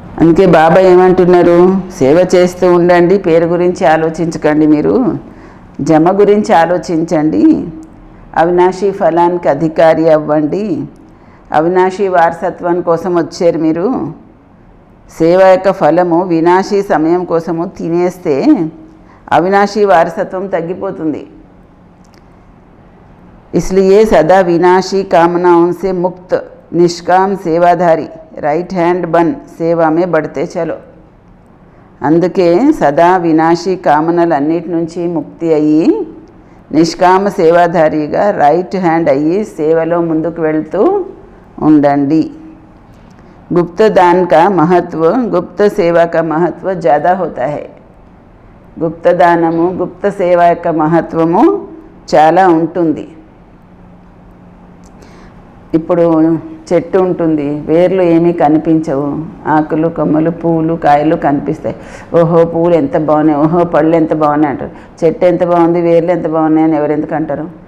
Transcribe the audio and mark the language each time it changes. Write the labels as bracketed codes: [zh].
[te] అందుకే బాబా ఏమంటున్నారు? సేవ చేస్తూ ఉండండి, పేరు గురించి ఆలోచించకండి, మీరు జమ గురించి ఆలోచించండి. అవినాశీ ఫలానికి అధికారి అవ్వండి. అవినాశీ వారసత్వం కోసం వచ్చారు మీరు. సేవ యొక్క ఫలము వినాశీ సమయం కోసము తినేస్తే అవినాశీ వారసత్వం తగ్గిపోతుంది. [hi] इसलिए सदा विनाशी कामनाओं से मुक्त निष्काम सेवाधारी राइट हैंड बन सेवा में बढ़ते चलो. [te] అందుకే సదా వినాశీ కామనలన్నిటి నుంచి ముక్తి అయ్యి నిష్కామ సేవాధారిగా రైట్ హ్యాండ్ అయ్యి సేవలో ముందుకు వెళ్తూ ఉండండి. [hi] गुप्त दान का महत्व गुप्त सेवा का महत्व ज़्यादा होता है. [te] గుప్త దానము గుప్త సేవ యొక్క మహత్వము చాలా ఉంటుంది. ఇప్పుడు చెట్టు ఉంటుంది, వేర్లు ఏమీ కనిపించవు, ఆకులు కొమ్మలు పూలు కాయలు కనిపిస్తాయి. ఓహో పూలు ఎంత బాగున్నాయి, ఓహో పళ్ళు ఎంత బాగున్నాయి అంటారు. చెట్టు ఎంత బాగుంది, వేర్లు ఎంత బాగున్నాయి అని ఎవరెందుకు అంటారు?